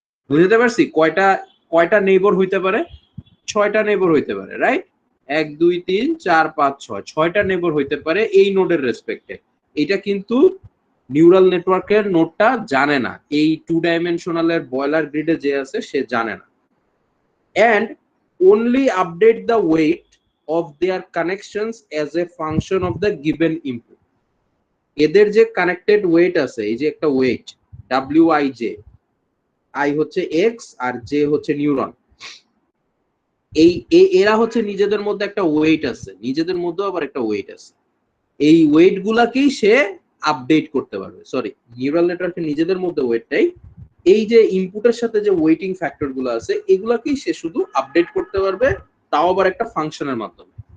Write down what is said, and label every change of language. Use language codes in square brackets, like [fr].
[bn] বুঝতে পারছি কয়টা কয়টা নেইবর হইতে পারে? 6টা নেইবর হইতে পারে, রাইট? 1 2 3 4 5 6, 6টা নেইবর হইতে পারে এই নোডের রেসপেক্টে। এটা কিন্তু নিউরাল নেটওয়ার্কের নোডটা জানে না, এই 2 ডাইমেনশনালের বয়লার গ্রিডে যে আছে সে জানে না। [en] And only update the weight of their connections as a function of the given input. [bn] এদের যে কানেক্টেড ওয়েট আছে, এই যে একটা ওয়েট WIJ, I হচ্ছে x আর j হচ্ছে নিউরন, এই এরা হচ্ছে নিজেদের মধ্যে একটা ওয়েট আছে, নিজেদের মধ্যে আবার একটা ওয়েট আছে। এই ওয়েট গুলাকেই সে আপডেট করতে পারবে। সরি, নিউরাল নেটওয়ার্কের নিজেদের মধ্যে ওয়েটটাই, এই যে ইনপুটের সাথে যে ওয়েটিং ফ্যাক্টর গুলো আছে এগুলাকেই সে শুধু আপডেট করতে পারবে, তাও আবার একটা ফাংশনের মাধ্যমে।